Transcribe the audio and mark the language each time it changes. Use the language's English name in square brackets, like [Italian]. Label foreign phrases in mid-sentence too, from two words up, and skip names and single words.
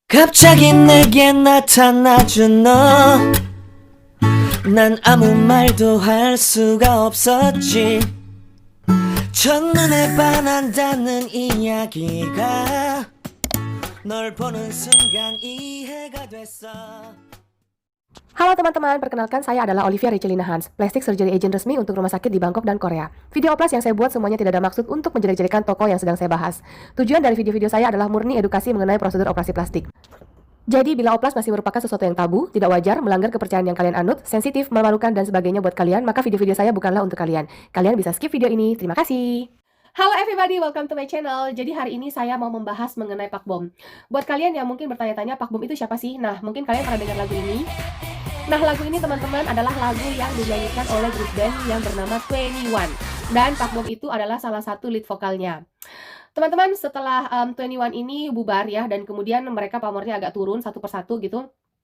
[Korean] 갑자기 내게 나타나준 너. 난 아무 말도 할 수가 없었지. 첫눈에 반한다는 이야기가 널 보는 순간 이해가 됐어. [Indonesian] Halo teman-teman, perkenalkan saya adalah Olivia Ricelina Hans, [English] plastic surgery agent [Indonesian] resmi untuk rumah sakit di Bangkok dan Korea. Video oplas yang saya buat semuanya tidak ada maksud untuk menjelek-jelekan tokoh yang sedang saya bahas. Tujuan dari video-video saya adalah murni edukasi mengenai prosedur operasi plastik. Jadi bila oplas masih merupakan sesuatu yang tabu, tidak wajar, melanggar kepercayaan yang kalian anut, sensitif, memalukan dan sebagainya buat kalian, maka video-video saya bukanlah untuk kalian. Kalian bisa skip video ini. Terima kasih. Halo [English] everybody, welcome to my channel. [Indonesian] Jadi hari ini saya mau membahas mengenai Park Bom. Buat kalian yang mungkin bertanya-tanya Park Bom itu siapa sih? Nah, mungkin kalian pernah dengar lagu ini. Nah, lagu ini teman-teman adalah lagu yang dinyanyikan oleh grup band yang bernama 21. Dan Park Bom itu adalah salah satu lead vokalnya. Teman-teman, setelah 21 ini bubar ya, dan kemudian mereka pamornya agak turun satu persatu gitu.